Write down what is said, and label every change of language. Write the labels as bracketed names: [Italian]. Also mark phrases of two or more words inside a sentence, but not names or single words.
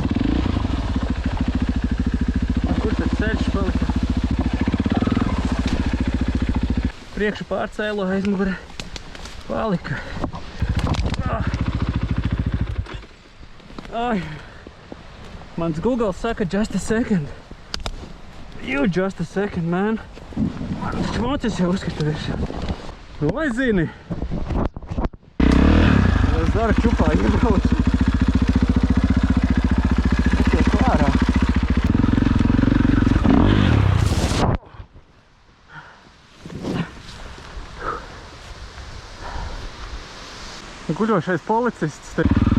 [Latvian] Kur tad ceļš palika? Priekšu pārcēlo, aizmugurē palika. Ai. Mans Google saka [English] just a second. You just a second, man. [Latvian] Man šmocis jau uzskata virsā. Nu, vai zini? Es zara čupā iebraucu. Tikai klārā. Guļošais policists te.